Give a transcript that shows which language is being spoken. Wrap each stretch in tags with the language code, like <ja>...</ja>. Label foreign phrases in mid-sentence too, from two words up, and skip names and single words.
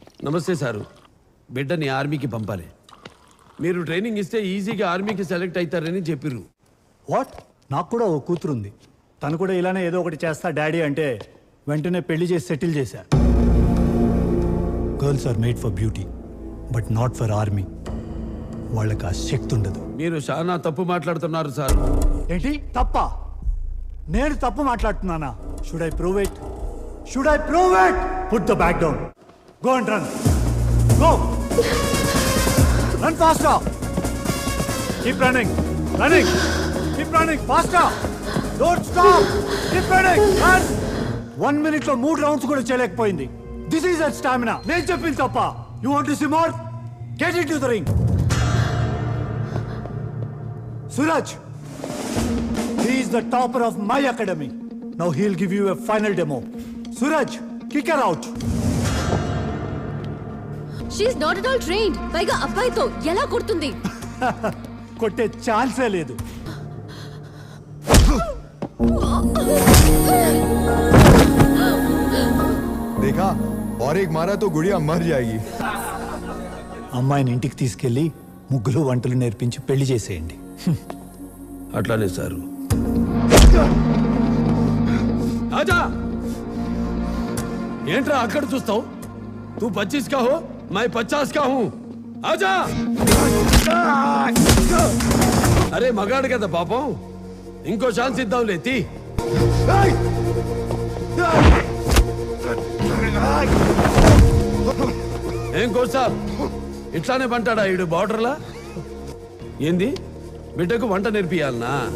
<te>నమస్తే సారు. బిడ్డని ఆర్మీకి పంపాలి. మీరు ట్రైనింగ్ ఇస్తే ఈజీగా ఆర్మీకి సెలెక్ట్ అవుతారని చెప్పిర్రు. వాట్? నాకు కూడా ఓ కూతురు ఉంది. తను కూడా ఇలానే ఏదో ఒకటి చేస్తా డాడీ అంటే వెంటనే పెళ్లి చేసి సెటిల్ చేశా.</te> <en>Girls are made for beauty but not for army.</en> <te>వాళ్ళకి ఆ శక్తి ఉండదు. మీరు చాలా తప్పు మాట్లాడుతున్నారు సార్. ఏంటి తప్ప? నేను తప్పు మాట్లాడుతున్నానా?</te> <en>Should I prove it? Put the back down. Go and run. Go. Run faster. Keep running. Keep running faster. Don't stop. Keep running. Run. 1 minute</en> <te>లో 3 రౌండ్స్ కూడా చేయలేకపోయింది.</te> <en>This is her stamina.</en> <te>నేను చెప్పింది తప్ప.</te> <en>You want to see more? Get into the ring. Suraj. He is the topper of my academy. Now he'll give you a final demo. Suraj, kick her out. She is not at all trained.</en> <te>పైగా అబ్బాయితో ఎలా కొడుతుంది? కొట్టే ఛాన్సే లేదు.</te> <hi>देखा और एक मारा तो गुड़िया मर जाएगी.</hi> <te>అమ్మాయిని ఇంటికి తీసుకెళ్లి ముగ్గులు వంటలు నేర్పించి పెళ్లి చేసేయండి. అట్లానే సారు. ఆజా, ఏంట్రా అక్కడ చూస్తావు?</te> <hi>తూ 25 का हो, मैं 50 का हूं. ఆజా.</hi> <te>అరే మగాడు కదా పాపం, ఇంకో ఛాన్స్ ఇద్దాం లేతి. ఏం కోసా ఇట్లానే పంటాడా ఈడు బార్డర్లా? ఏంది బిడ్డకు వంట నేర్పియాలనా?</te>